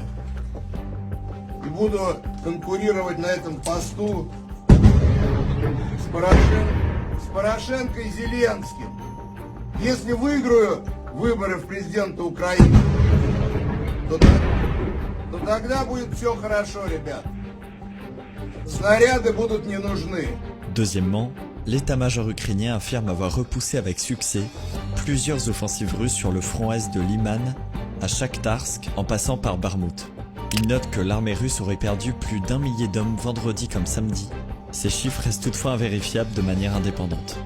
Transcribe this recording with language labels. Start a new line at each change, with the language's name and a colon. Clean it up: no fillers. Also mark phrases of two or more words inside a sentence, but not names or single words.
Russian: И буду конкурировать на этом посту с Порошенко и Зеленским. Если выиграю выборы в президента Украины, то тогда будет все хорошо, ребят. Снаряды будут не нужны.
French: Deuxièmement, l'état-major ukrainien affirme avoir repoussé avec succès plusieurs offensives russes sur le front est de Liman à Shakhtarsk en passant par Bakhmout. Il note que l'armée russe aurait perdu plus d'1 millier d'hommes vendredi comme samedi. Ces chiffres restent toutefois invérifiables de manière indépendante.